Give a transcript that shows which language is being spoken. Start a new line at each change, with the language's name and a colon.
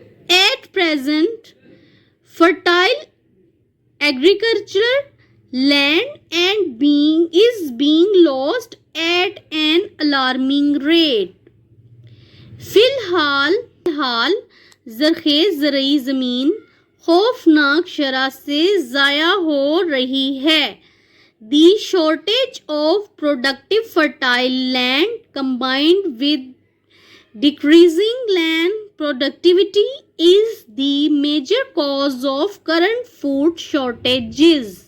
English: At present, fertile agricultural land is being lost at an alarming rate.
Urdu: فی الحال زرخیز زرعی زمین خوفناک شرح سے ضائع ہو رہی ہے.
English: The shortage of productive fertile land combined with decreasing land productivity is the major cause of current food shortages.